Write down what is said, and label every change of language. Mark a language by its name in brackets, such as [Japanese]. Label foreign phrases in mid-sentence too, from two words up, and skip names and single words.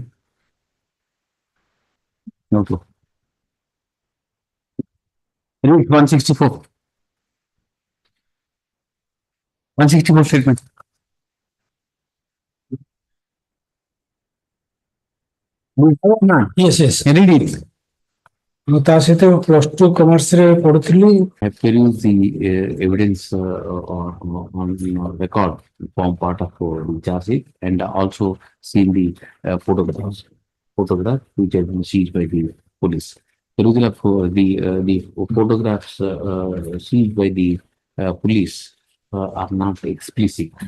[English] Okay. Read 164. 164 statement. Yes, yes. Read it. [Odia] ମୁଁ ତା ସହିତ [English] plus two commerce [Odia] ପଢୁଥିଲି। [English] Have perused the evidence on record form part of the charge sheet and also seen the photographs which have been seized by the police. Perusal of the photographs seized by the police are not explicit.